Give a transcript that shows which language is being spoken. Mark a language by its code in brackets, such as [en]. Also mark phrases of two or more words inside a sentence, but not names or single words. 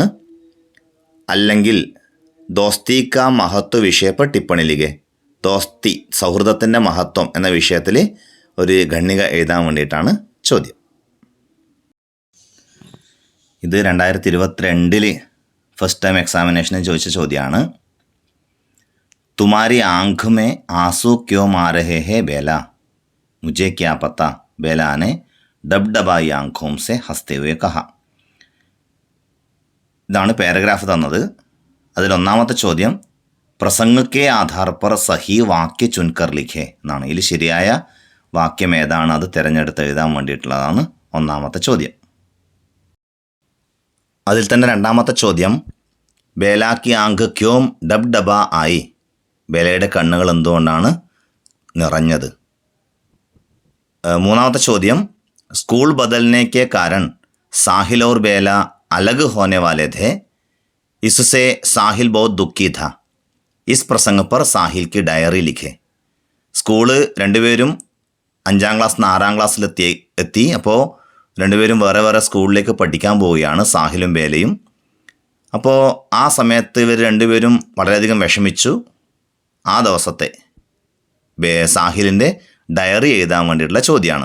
[ml] അല്ലെങ്കിൽ [hi] दोस्ती का महत्व विषयपर टिप्पणी लिखे, [ml] ദോസ്തി സൗഹൃദത്തിൻ്റെ മഹത്വം എന്ന വിഷയത്തിൽ ഒരു ഖണ്ഡിക എഴുതാൻ വേണ്ടിയിട്ടാണ് ചോദ്യം. ഇത് 2022 [en] first time [ml] എക്സാമിനേഷനിൽ ചോദിച്ച ചോദ്യമാണ്. [hi] तुम्हारी आँख में आंसू क्यों आ रहे हैं बेला, मुझे क्या पता, बेला ने डबडबाई आँखों से हंसते हुए कहा. [ml] ഇതാണ് പാരഗ്രാഫ് തന്നത്. അതിലൊന്നാമത്തെ ചോദ്യം [hi] प्रसंग के आधार पर सही वाक्य चुनकर लिखे [ml] എന്നാണ്. ഇതിൽ ശരിയായ വാക്യം ഏതാണ് അത് തിരഞ്ഞെടുത്ത് എഴുതാൻ വേണ്ടിയിട്ടുള്ളതാണ് ഒന്നാമത്തെ ചോദ്യം. അതിൽ തന്നെ രണ്ടാമത്തെ ചോദ്യം [hi] बेला की आँख क्यों डब डबा आई, [ml] ബേലയുടെ കണ്ണുകൾ എന്തുകൊണ്ടാണ് നിറഞ്ഞത്. [hi] മൂന്നാമത്തെ ചോദ്യം स्कूल बदलने के कारण साहिल और ബേല अलग होने वाले थे, इससे സാഹിൽ बहुत दुखी था, इस प्रसंग पर സാഹിൽ की डायरी लिखे. [ml] സ്കൂള് രണ്ടുപേരും 5ാം ക്ലാസ് 6ാം ക്ലാസ്സിലെത്തി. അപ്പോൾ രണ്ടുപേരും വേറെ വേറെ സ്കൂളിലേക്ക് പഠിക്കാൻ പോവുകയാണ്, സാഹിലും ബേലയും. അപ്പോൾ ആ സമയത്ത് ഇവർ രണ്ടുപേരും വളരെയധികം വിഷമിച്ചു. ആ ദിവസത്തെ സാഹിലിൻ്റെ ഡയറി എഴുതാൻ വേണ്ടിയിട്ടുള്ള ചോദ്യമാണ്.